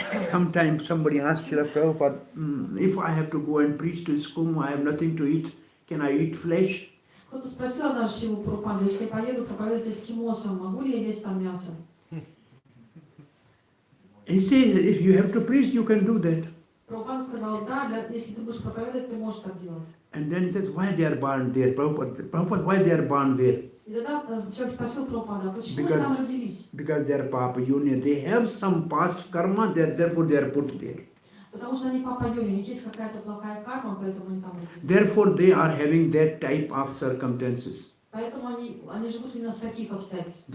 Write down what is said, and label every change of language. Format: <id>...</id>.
<en>Sometimes somebody asks Srila Prabhupada, if I have to go and preach to Eskimo, I have nothing to eat, can I eat flesh?</en> <ru>Кто-то спросил нашу Шиву Прабхупаду, если я поеду проповедовать эскимосам, могу ли я есть там мясо?</ru> <en>He says, if you have to preach, you can do that.</en> <ru>Прабхупада сказал, да, если ты будешь проповедовать, ты можешь так делать.</ru> <en>And then he says, why they are born there? Prabhupada, why they are born there?</en> <ru>И тогда человек спросил Прабхупада, почему</ru> <en>Because-</en> <ru>они там родились?</ru> <en>Because they are Papa Union. They have some past karma, therefore they are put there.</en> <ru>Потому что они папа Йони, у них есть какая-то плохая карма, поэтому они там родились.</ru> <en>Therefore they are having that type of circumstances.</en> <ru>Поэтому они живут именно в таких обстоятельствах.</ru>